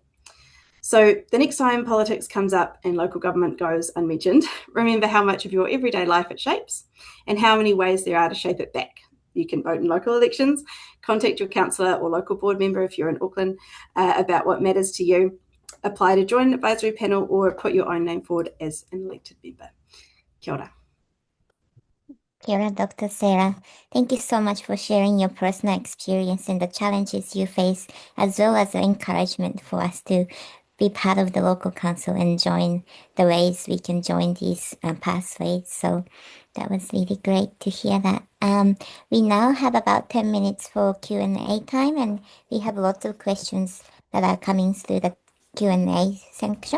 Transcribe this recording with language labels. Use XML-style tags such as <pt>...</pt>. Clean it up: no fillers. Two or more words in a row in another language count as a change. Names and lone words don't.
<en>So the next time politics comes up and local government goes unmentioned, remember how much of your everyday life it shapes and how many ways there are to shape it back. You can vote in local elections, contact your councillor or local board member if you're in Auckland about what matters to you, apply to join an advisory panel, or put your own name forward as an elected member.</en> <mi>Kia ora. Kia ora,</mi> <en>Dr. Sarah. Thank you so much for sharing your personal experience and the challenges you face, as well as the encouragement for us to be part of the local council and join the ways we can join these pathways. So that was really great to hear that. We now have about 10 minutes for Q&A time, and we have lots of questions that are coming through the Q&A section.</en>